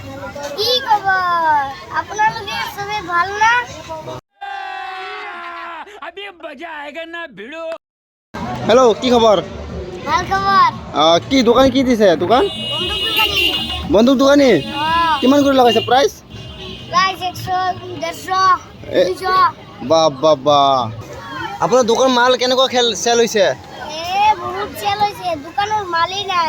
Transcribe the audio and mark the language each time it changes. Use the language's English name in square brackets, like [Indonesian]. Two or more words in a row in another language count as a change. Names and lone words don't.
[Assamese] কি খবৰ আপোনালোকে সবে ভাল না [Hindi] अभी मजा आएगा ना भिड़ो। [Assamese] হেলো কি খবৰ ভাল খবৰ কি দোকান কি দিছে দোকান বন্ধু দোকানী বন্ধুক দোকানী কিমান কৰি লগাইছে প্ৰাইচ প্রাইস 100 150 200 বা বা বা আপোনাৰ দোকান মাল কেনেকুৱা চেল হৈছে বহুত চেল হৈছে দোকানৰ মালই নাই